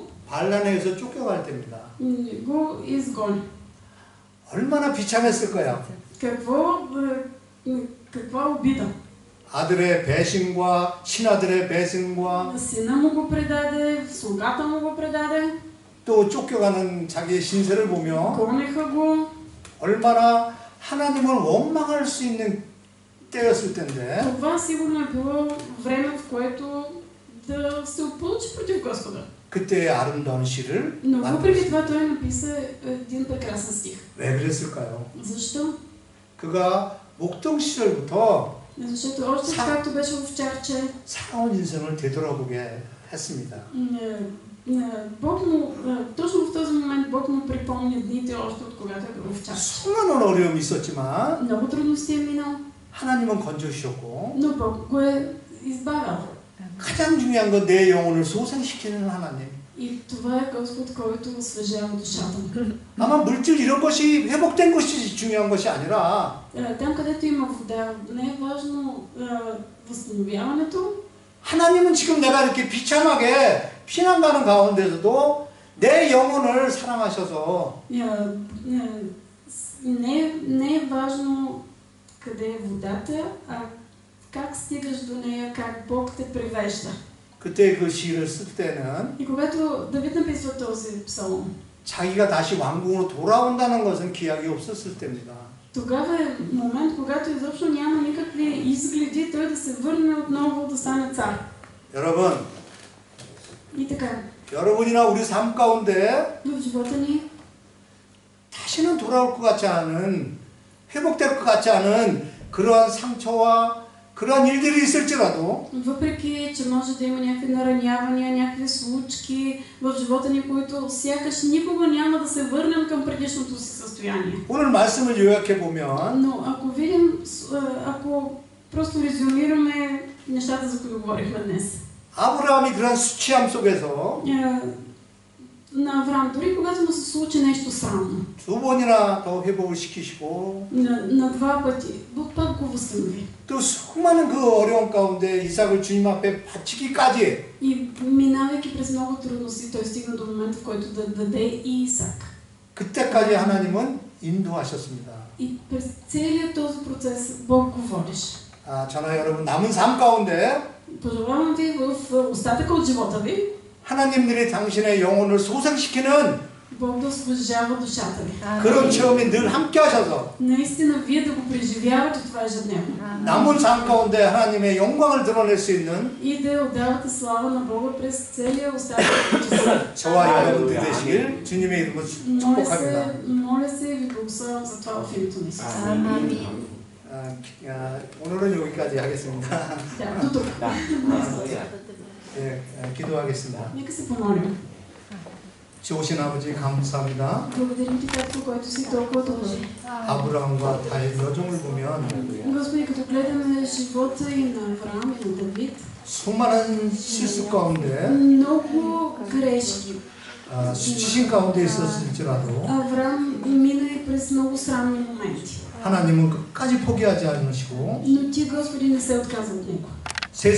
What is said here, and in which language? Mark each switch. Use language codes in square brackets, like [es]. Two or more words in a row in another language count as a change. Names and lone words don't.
[ko] 반란에 의해서 쫓겨갈 때입니다. [bg] го изгони. [ko] 얼마나 비참했을 거야. [bg] Каква обида? [ko] 아들의 배신과 신하들의 배신과 [bg] Сина му го предаде, слугата му го предаде, [ko] 또 쫓겨가는 자기의 신세를 보며 [bg] гонеха го. [ko] 얼마나 하나님을 원망할 수 있는 때였을 텐데 [bg] Това сигурно е било време, в което да се опълчи против Господа. [ko] 그때의 아름다운 시를 [bg] Но въпреки това той написа един прекрасен стих. [ko] 왜 그랬을까요? [bg] Защо? [ko] 그가 목동 시절부터 [bg] Защото още както беше овчарче, [ko] 살아온 인생을 되돌아보게 했습니다. [bg] Бог му, точно в този момент Бог му припомня дните още от когато е бил овчарче. [ko] 수많은 어려움이 있었지만 [bg] Много трудности е минал, [ko] 하나님은 건져주셨고 [bg] но Бог го е избавил. [ko] 가장 중요한 건 내 영혼을 소생시키는 하나님. [bg] И това е Господ, който освежава душата му. [ko] 아마 물질 이런 것이 회복된 것이 중요한 것이 아니라 [bg] Там, където има вода, не е важно възстановяването. [ko] 하나님은 지금 내가 이렇게 비참하게 피난 가는 가운데서도 내 영혼을 사랑하셔서 [bg] Не е важно къде е водата, а как стигаш до нея, как Бог те привежда. [ko] 그때 그 시를 쓸 때는 [bg] И когато Давид написва този псалом, [ko] 자기가 다시 왕궁으로 돌아온다는 것은 기약이 없었을 때입니다. [bg] тогава е момент, когато изобщо няма никакви изгледи той да се върне отново да стане цар. [ko] 여러분, [bg] И така, [ko] 여러분이나 우리 삶 가운데 [bg] в живота ни [ko] 다시는 돌아올 것 같지 않은, 회복될 것 같지 않은 그러한 상처와 그러한 일들이 있을지라도 [bg] въпреки, че може да има някакви наранявания, някакви случки в живота ни, които сякаш никога няма да се върнем към предишното си състояние. [ko] 오늘 말씀을 요약해 보면 [bg] Но ако видим, ако просто резюмираме нещата, за които говорихме днес. [ko] 아브라함이 그런 수치함 속에서 [bg] На Авраам, дори когато му се случи нещо срамно, [ko] 두 번이나 더 회복을 시키시고 [bg] на два пъти, Бог пак го възстанови. [ko] 또 수많은 그 어려움 가운데 이삭을 주님 앞에 바치기까지 [bg] И минавайки през много трудности, той стигна до момента, в който да даде и Исак. [ko] 그때까지 하나님은 인도하셨습니다. [bg] И през целият този процес Бог го водеше. [ko] 저나 여러분 남은 삶 가운데 [bg] Пожелавам ви в остатъка от живота ви, [ko] 하나님들이 당신의 영혼을 소생시키는 [bg] Бог да освежава душата ви. [ko] 그런 체험이 늘 함께 하셔서 [bg] Наистина вие да го преживявате. преживявате това ежедневно. [ko] 남은 삶 가운데 하나님의 영광을 드러낼 수 있는 [bg] И да отдавате слава на Бога през целия останалия живот. [ko] 저와 여러분들 되시길 주님의 이름으로 축복합니다. [bg] Моля се и ви благославям за това в името на Исус. Амин. [ko] 오늘은 여기까지 하겠습니다. [bg] Да, до тук. [ko] 예, 기도하겠습니다. [bg] Нека се помолим. [ko] 좋으신 아버지 감사합니다. [bg] Благодарим Ти, както който си толкова добър. [ko] 아브라함과 다윗 여정을 보면 [bg] Господи, като гледаме живота и на Авраам и на Давид, [ko] 수많은 실수 가운데 [bg] много грешки. [ko] 수치심 가운데 있었을지라도 [bg] Авраам мина и през много срамни моменти. [ko] 하나님은 끝까지 포기하지 않으시고 [bg] Но Ти, Господи, не се отказа от него. [ko] 세상